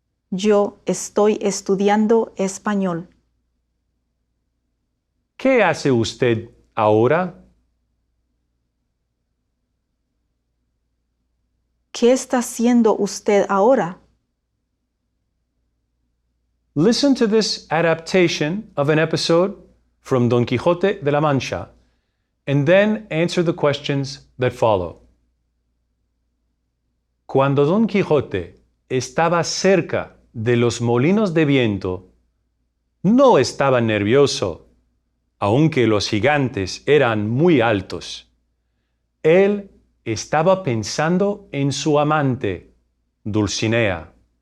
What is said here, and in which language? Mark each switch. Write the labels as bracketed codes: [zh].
[es] Yo estoy estudiando español. ¿Qué hace usted ahora? ¿Qué está haciendo usted ahora? [en] Listen to this adaptation of an episode from Don Quixote de la Mancha, and then answer the questions that follow. [es] Cuando Don Quijote estaba cerca de los molinos de viento, no estaba nervioso, aunque los gigantes eran muy altos. Él estaba pensando en su amante, Dulcinea.